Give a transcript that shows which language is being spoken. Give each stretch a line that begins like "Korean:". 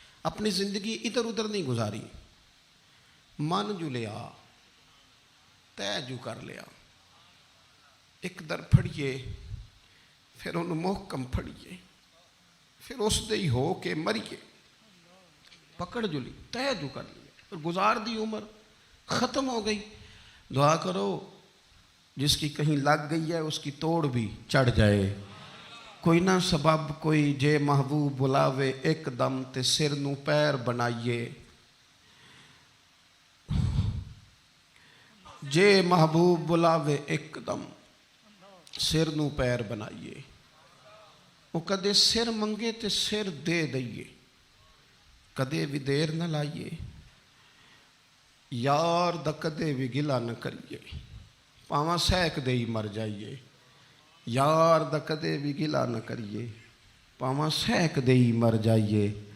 Urdu: اپنی زندگی ادھر ادھر نہیں گزاری, من جو لیا, طے جو کر لیا.
Punjabi: ایک در پھڑیے, پھر انہوں محکم پھڑیے, پھر اس دے ہی ہو کے مریے.
Urdu: پکڑ جو لی, طے جو کر لیا, پھر گزار دی عمر, ختم ہو گئی. دعا کرو جس کی کہیں لگ گئی ہے اس کی توڑ بھی چڑھ جائے.
Punjabi: کوئی نہ سبب کوئی جے محبوب بلاوے ایک دم تے سر نو پیر بنائیے. جے محبوب بلاوے ایک دم سر نو پیر بنائیے. وہ کدے سر منگے تے سر دے دئیے, کدے بھی دیر نہ لائیے. یار دا کدے بھی گلا نہ کریے, پاواں سیک دے ہی مر جائیے. یار دا کدے بھی گلا نہ کریے, پاواں سیک دے ہی مر جائیے.